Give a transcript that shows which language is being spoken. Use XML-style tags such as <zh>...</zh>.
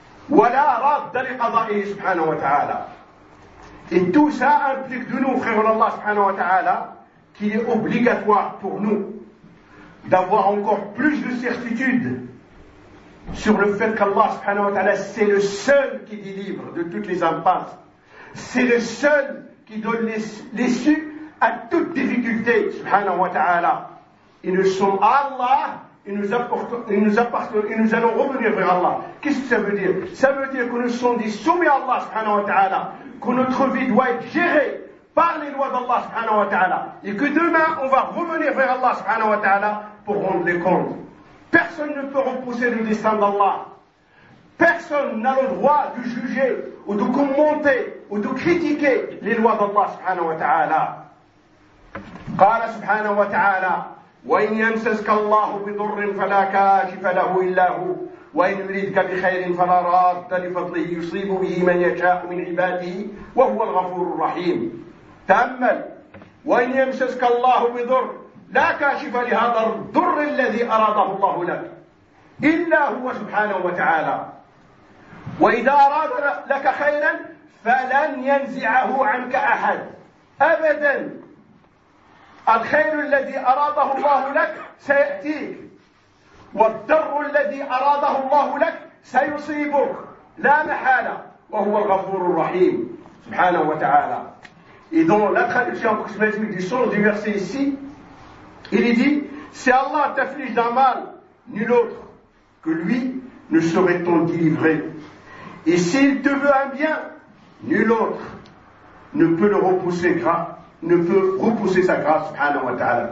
<ar>ولا راد لقضائه سبحانه وتعالى إن توسى أبلغ دنو خير الله سبحانه وتعالى كي أبلغ فوقتورنو</ar> <fr>d'avoir encore plus de certitude sur le fait qu'Allah subhanahu wa ta'ala, c'est le seul qui délivre de toutes les impasses. C'est le seul qui donne l'issue à toute difficulté, subhanahu wa ta'ala. Et nous sommes Allah, et nous allons revenir vers Allah. Qu'est-ce que ça veut dire? Ça veut dire que nous sommes des soumis à Allah subhanahu wa ta'ala, que notre vie doit être gérée par les lois d'Allah subhanahu wa ta'ala, et que demain on va revenir vers Allah subhanahu wa ta'ala pour rendre les comptes. Personne ne peut repousser le destin d'Allah. Personne n'a le droit de juger ou de commenter ou de critiquer les lois d'Allah subhanahu wa ta'ala.</fr> <ar>قال subhanahu wa ta'ala وَإِنْ يَمْسَسْكَ اللَّهُ بِضُرٍ فَلَا كَاشِفَ لَهُ إِلَّا هُوَ وَإِنْ يُرِدْكَ بِخَيْرٍ فَلَا رَادَّ لِفَضْلِهِ يُصِيبُ بِهِ مَنْ يَشَاءُ مِنْ عِبَادِهِ وَهُوَ الْغَفُورُ الرَّحِيمُ تأمل وإن يمسسك الله بضر لا كاشف لهذا الضر الذي أراده الله لك إلا هو سبحانه وتعالى وإذا أراد لك خيرا فلن ينزعه عنك أحد أبدا الخير الذي أراده الله لك سيأتيك والضر الذي أراده الله لك سيصيبك لا محالة وهو الغفور الرحيم سبحانه وتعالى.</ar> <fr>Et dans la traduction approximative du sens du verset ici, il est dit, si Allah t'afflige d'un mal, nul autre que lui ne serait-on délivré. Et s'il te veut un bien, nul autre ne peut le repousser grâce, ne peut repousser sa grâce, subhanahu wa ta'ala.</fr>